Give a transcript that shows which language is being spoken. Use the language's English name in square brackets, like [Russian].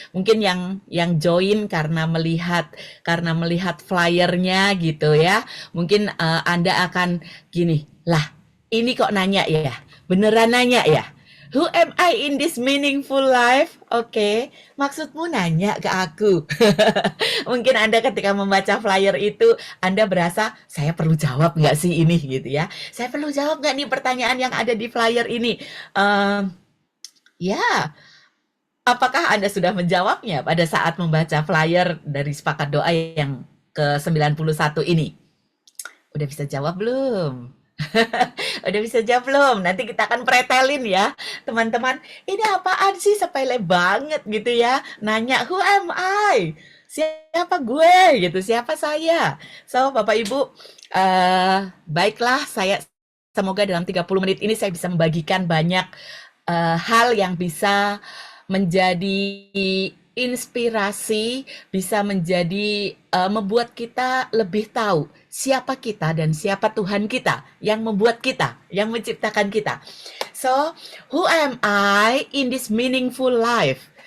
[Indonesian] Mungkin yang join karena melihat flyernya gitu ya. Mungkin Anda akan gini, lah ini kok nanya ya? Beneran nanya ya? [English] Who am I in this meaningful life? [Indonesian] Oke, maksudmu nanya ke aku. Mungkin Anda ketika membaca flyer itu, Anda berasa, saya perlu jawab nggak sih ini gitu ya? Saya perlu jawab nggak nih pertanyaan yang ada di flyer ini? Ya, apakah Anda sudah menjawabnya pada saat membaca flyer dari Sepakat Doa yang ke-91 ini? Udah bisa jawab belum? Udah bisa jawab belum? Nanti kita akan pretelin ya, teman-teman. Ini apaan sih sepele banget gitu ya? Nanya, [English] who am I? [Indonesian] Siapa gue gitu? Siapa saya? So, Bapak Ibu, baiklah, semoga dalam 30 menit ini saya bisa membagikan banyak hal yang bisa menjadi inspirasi, bisa menjadi membuat kita lebih tahu siapa kita dan siapa Tuhan kita yang membuat kita, yang menciptakan kita. [English] So, who am I in this meaningful life?